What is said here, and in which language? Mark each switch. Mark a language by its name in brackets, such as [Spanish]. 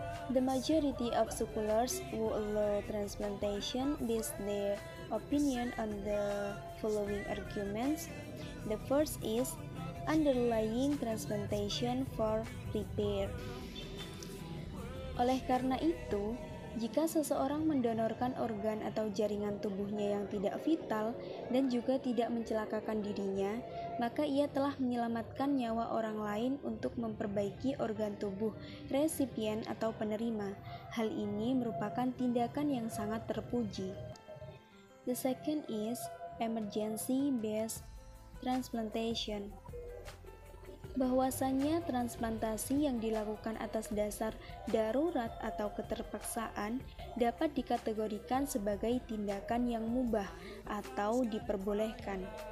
[English] The majority of scholars who allow transplantation base their opinion on the following arguments. The first is underlying transplantation for repair. [Indonesian] Oleh karena itu, jika seseorang mendonorkan organ atau jaringan tubuhnya yang tidak vital dan juga tidak mencelakakan dirinya, maka ia telah menyelamatkan nyawa orang lain untuk memperbaiki organ tubuh resipien atau penerima. Hal ini merupakan tindakan yang sangat terpuji. [English] The second is emergency-based transplantation. [Indonesian] Bahwasanya transplantasi yang dilakukan atas dasar darurat atau keterpaksaan dapat dikategorikan sebagai tindakan yang mubah atau diperbolehkan.